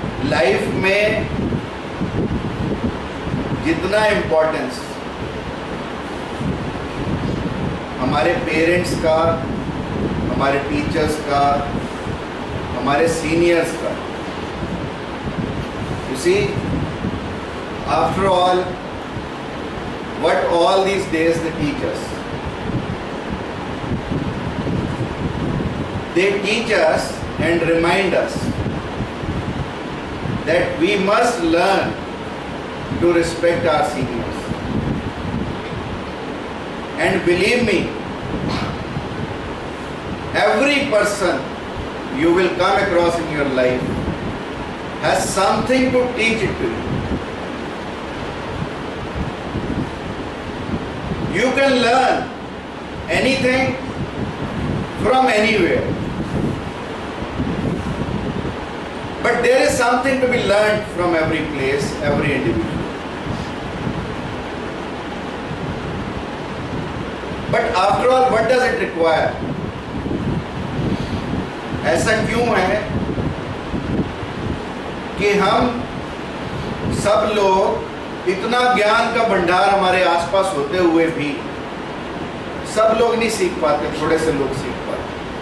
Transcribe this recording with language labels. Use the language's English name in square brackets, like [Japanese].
[Hindi] Life में जितना importance हमारे पेरेंट्स का, हमारे टीचर्स का, हमारे सीनियर्स का, [English] you see, after all, what all these days they teach us? They teach us and remind us that we must learn to respect our seniors. And believe me, every person you will come across in your life has something to teach it to you. You can learn anything from anywhere. But there is something to be learned from every place, every individual. But after all, what does it require? [Hindi] ऐसा क्यों है कि हम सब लोग इतना ज्ञान का भंडार हमारे आसपास होते हुए भी सब लोग नहीं सीख पाते, थोड़े से लोग सीख पाते?